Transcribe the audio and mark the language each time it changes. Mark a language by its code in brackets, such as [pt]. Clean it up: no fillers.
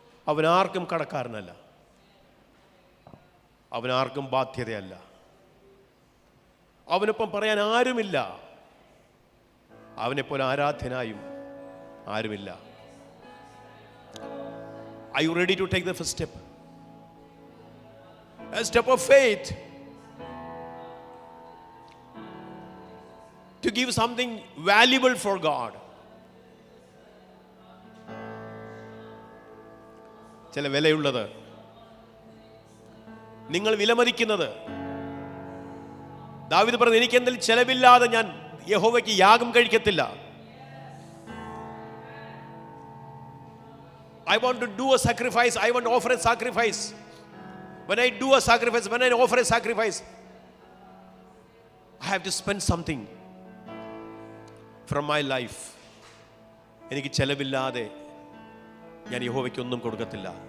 [ml] അവനാർക്കും കടക്കാരനല്ല, അവനാർക്കും ബാധ്യതയല്ല, അവനൊപ്പം പറയാൻ ആരുമില്ല, അവനെപ്പോലെ ആരാധ്യനായും ആരുമില്ല. [en] Are you ready to take the first step? A step of faith to give something valuable for God. [ml] ചില വിലയുള്ളത്, നിങ്ങൾ വിലമതിക്കുന്നത്. ദാവീദ് പറഞ്ഞു, എനിക്ക് എന്തെങ്കിലും ചെലവില്ലാതെ ഞാൻ യഹോവയ്ക്ക് യാഗം കഴിക്കത്തില്ല. [en] I want to do a sacrifice. I want to offer a sacrifice. When I do a sacrifice, when I offer a sacrifice, I have to spend something from my life. [ml] എനിക്ക് ചെലവില്ലാതെ ഞാൻ യഹോവയ്ക്ക് ഒന്നും കൊടുക്കത്തില്ല.